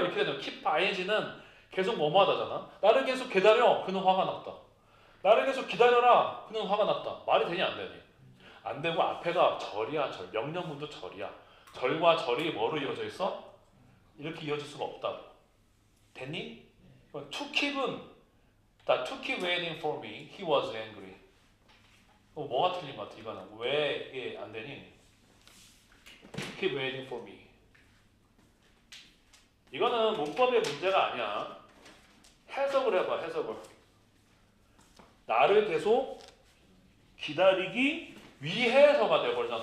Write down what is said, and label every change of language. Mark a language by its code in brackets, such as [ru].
[ko] 이렇게 되면 keep ing는 계속 뭐뭐하다잖아. 나를 계속 기다려. 그는 화가 났다. 나를 계속 기다려라. 그는 화가 났다. 말이 되냐 안 되니? 안 되고 앞에가 절이야. 절. 명령문도 절이야. 절과 절이 뭐로 이어져 있어? 이렇게 이어질 수가 없다고. 됐니? [en] to keep은 to keep waiting for me. He was angry. [ko] 뭐가 틀린 것 같아 이거는. 왜 이게 안 되니? [en] Keep waiting for me. [ko] 이거는 문법의 문제가 아니야. 해석을 해봐. 해석을. 나를 계속 기다리기 위해서가 돼버리잖아.